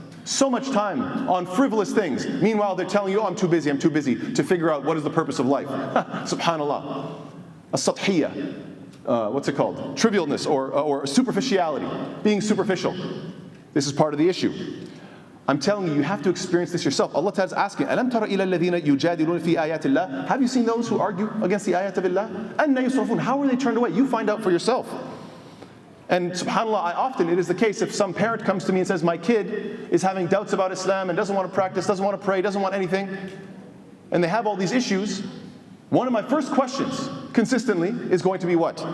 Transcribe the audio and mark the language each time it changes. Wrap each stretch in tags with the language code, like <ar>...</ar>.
<en>So much time on frivolous things. Meanwhile, they're telling you, oh, I'm too busy to figure out what is the purpose of life. Subhanallah. As-sathiyya. What's it called? Trivialness or superficiality. Being superficial. This is part of the issue. I'm telling you, you have to experience this yourself. Allah Ta'ala is asking,</en> <ar>أَلَمْ تَرَ إِلَى الَّذِينَ يُجَادِلُونَ فِي آيَاتِ اللَّهِ.</ar> <en>Have you seen those who argue against the ayat of Allah?</en> <ar>أَنَّ يُصْرَفُونَ.</ar> <en>How are they turned away? You find out for yourself. And subhanAllah, it is the case if some parent comes to me and says, my kid is having doubts about Islam and doesn't want to practice, doesn't want to pray, doesn't want anything, and they have all these issues, one of my first questions consistently is going to be what?</en>